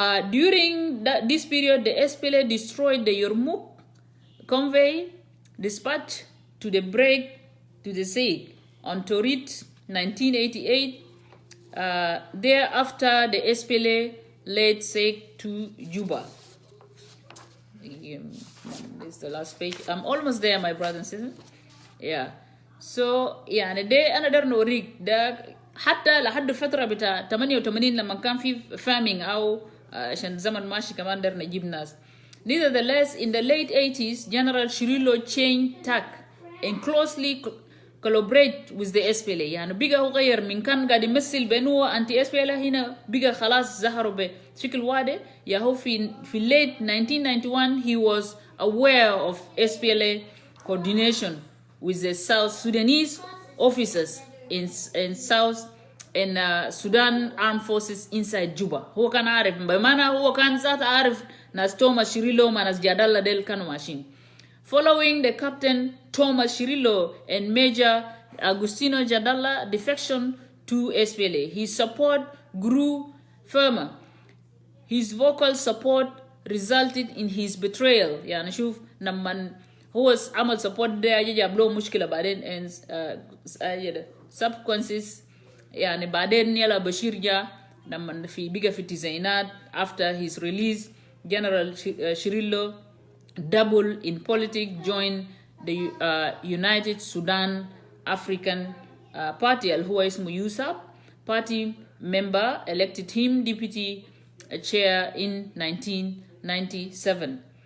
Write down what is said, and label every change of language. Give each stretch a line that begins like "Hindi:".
English: During this period, the SPLA destroyed the Yarmouk convoy dispatched to the sea on Torit 1988. Thereafter, the SPLA led Sheikh to Juba. This is the last page. I'm almost there, my brothers and sisters. Yeah.
Arabic: So, يعني ده أنا در نوريك ده حتى لحد فترة بتاع 88 لما كان في famine أو عشان زمن ماشي كمان در نجيب ناس.
English: Nevertheless, in the late 80s, General Cirillo changed tack and closely collaborate with the SPLA.
Arabic: يعني بقى هو غير من كان قاعد يمثل بأنه هو أنتي SPLA هنا بقى خلاص ظهروا بشكل واضح. يا هو في
English: late 1991 he was aware of SPLA coordination with the South Sudanese officers in Sudan armed forces inside Juba.
Arabic: هو كان عارف بمعنى هو كان ذات عارف ناس توماس شيريلو ما ناس جدالة ديل كانوا ماشيين.
English: Following the Captain Thomas Cirillo and Major Agustino Jadala defection to SPLA, his support grew firmer. His vocal support resulted in his betrayal.
Arabic: يعني شوف لما هو عمل support ده جاب له مشكلة بعدين
English: and subsequences
Arabic: يعني بعدين يلا بشير جا لما بقى في التسعينات
English: after his release General Cirillo double in politics, joined the United Sudan African Party, who is USAP party member, elected him deputy chair in 1997.